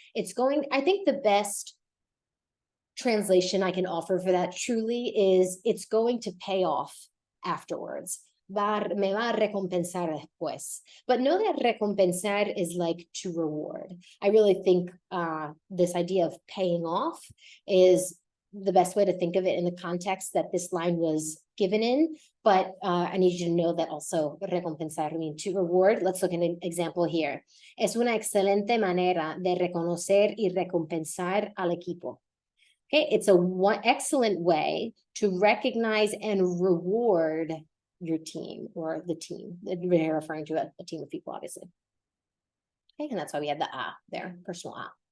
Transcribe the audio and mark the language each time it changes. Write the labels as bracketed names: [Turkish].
[English] It's going, I think the best translation I can offer for that truly is it's going to pay off afterwards. [Spanish] Me va a recompensar después. [English] But know that recompensar is like to reward. I really think this idea of paying off is the best way to think of it in the context that this line was given in. But I need you to know that also recompensar means to reward. Let's look at an example here. [Spanish] Es una excelente manera de reconocer y recompensar al equipo. [English] Okay, it's a excellent way to recognize and reward your team or the team. We're referring to a team of people, obviously. Okay, and that's why we had the a there, personal a.